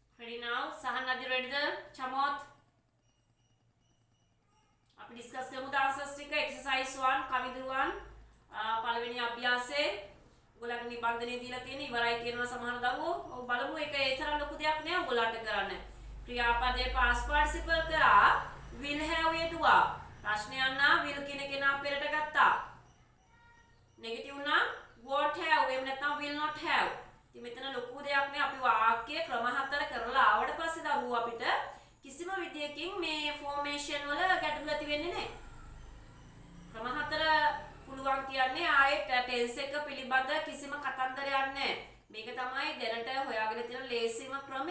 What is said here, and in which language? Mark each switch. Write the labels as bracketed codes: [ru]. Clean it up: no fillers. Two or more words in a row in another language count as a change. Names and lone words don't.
[en] ready now? Sahan Nadi ready the Chamoth? [si] අපි ඩිස්කස් කරමු [en] the answers [si] ටික එක්සර්සයිස් 1 කවිදු 1 පළවෙනි අභ්‍යාසයේ ඔයගොල්ලන්ට නිබන්ධනය දීලා තියෙන ඉවරයි කියනවා සමහර දරුවෝ. ඔව් බලමු ඒක ඒ තරම් ලොකු දෙයක් නෑ ඔයගොල්ලන්ට කරන්න. ක්‍රියාපදයේ [en] past participle [si] කරා [en] will have [si] යෙදුවා. ප්‍රශ්නයක් නා will කියන කෙනා පෙරට ගත්තා. නෙගටිව් නම් [en] won't have [si] එහෙම නැත්නම් [en] will not have. [si] ඉතින් මෙතන ලොකු දෙයක් නෑ අපි වාක්‍ය ක්‍රම හතර කරලා ආවට පස්සේ දරුවෝ අපිට කිසිම විදියකින් මේ ෆෝමේෂන් වල ගැටලු ඇති වෙන්නේ නැහැ. ක්‍රම හතර පුළුවන් කියන්නේ ආයෙත් ටෙන්ස් එක පිළිබඳ කිසිම කතන්දරයක් නැහැ. මේක තමයි දැනට හොයාගෙන තියෙන ලේසිම ක්‍රමය.